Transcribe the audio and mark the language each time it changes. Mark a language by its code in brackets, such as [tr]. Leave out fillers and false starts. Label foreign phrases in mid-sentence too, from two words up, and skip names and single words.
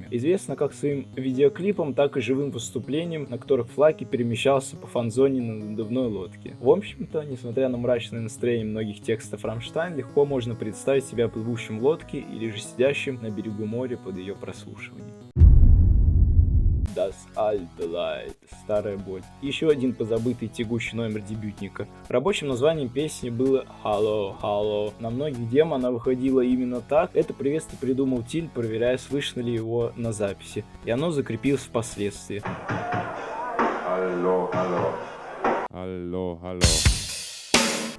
[ru] Известно как своим видеоклипом, так и живым выступлением, на которых Флаки перемещался по фан-зоне на надувной лодке. В общем-то, несмотря на мрачное настроение многих текстов Рамштайн, легко можно представить себя плывущим в лодке или же сидящим на берегу моря под ее прослушиванием. [de] Das alte Leid, [ru] старая боль. Еще один позабытый тягучий номер дебютника. Рабочим названием песни было Hello, Hello. На многих демо она выходила именно так. Это приветствие придумал Тиль, проверяя, слышно ли его на записи. И оно закрепилось впоследствии. [en] Hello, hello. Hello, hello.